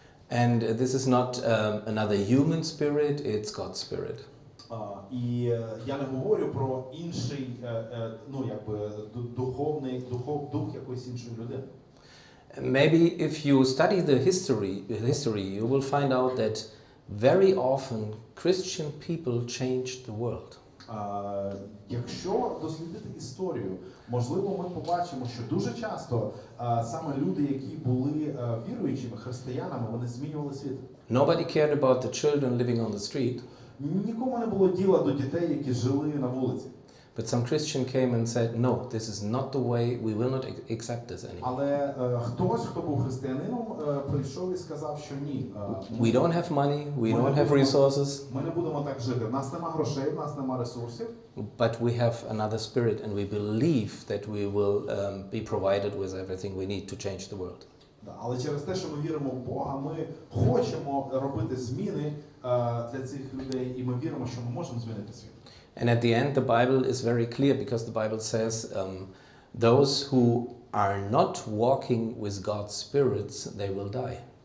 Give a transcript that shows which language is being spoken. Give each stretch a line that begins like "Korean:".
English: And this is not another human spirit, it's God's spirit.
Ukrainian: І я не говорю про інший, дух якоїсь іншої людини.
English: Maybe if you study the history, you will find out that very often Christian people changed the world.
Ukrainian: Якщо дослідити історію, можливо, ми побачимо, що дуже часто саме люди, які були віруючими християнами, вони змінювали світ.
English: Nobody cared about the children living on the street.
Ukrainian: Нікому не було діла до дітей, які жили на вулиці.
English: But some Christian came and said, no, this is not the way, we will not accept this anymore.
Ukrainian: Але хтось, хто був християнином, прийшов і сказав, що ні.
English: We don't have money, we don't have resources,
Ukrainian: Ми не будемо так жити. В нас нема грошей, в нас нема ресурсів.
English: but we have another spirit and we believe that we will be provided with everything we need to change the world.
Ukrainian: Але через те, що ми віримо в Бога, ми хочемо робити зміни для цих людей, і ми віримо, що ми можемо змінити світ.
English: And at the end, the Bible is very clear because the Bible says those who are not walking with God's spirits, they will die.